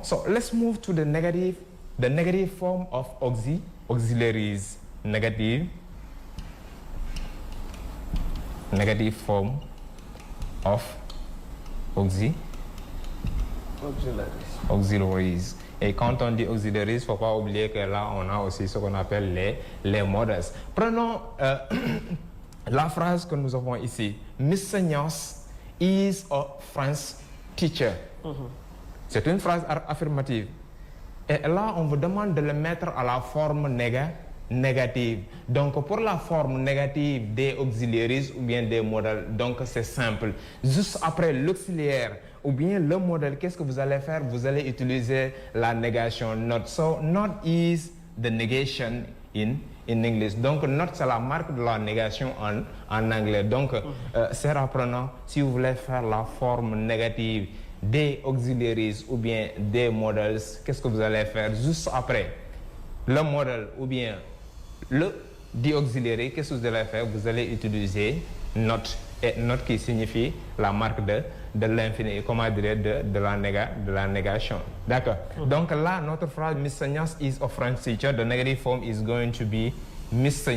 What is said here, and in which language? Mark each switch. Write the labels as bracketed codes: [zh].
[en] So let's move to the negative form of auxiliaries. Negative form of auxiliaries. [fr] Et quand on dit auxiliaries, il ne faut pas oublier que là, on a aussi ce qu'on appelle les models. Prenons la phrase que nous avons ici. [en] Mr. Nyos is a French teacher. [fr] C'est une phrase affirmative. Et là, on vous demande de le mettre à la forme négative. Donc, pour la forme négative des auxiliaries ou bien des modèles, donc c'est simple. Juste après l'auxiliaire ou bien le modèle, qu'est-ce que vous allez faire? Vous allez utiliser la négation not. [en] So, not is the negation in English. [fr] Donc, not, c'est la marque de la négation en anglais. Donc, c'est apprenant, si vous voulez faire la forme négative des auxiliaries ou bien des modèles, qu'est-ce que vous allez faire? Juste après le modèle ou bien le dit auxiliaire, qu'est-ce que vous allez faire? Vous allez utiliser not. Et not qui signifie la marque de l'infini, comment dire, de la négation. D'accord. Donc là, notre phrase, Mr. [en] Nyas is a French teacher. The negative form is going to be Mr.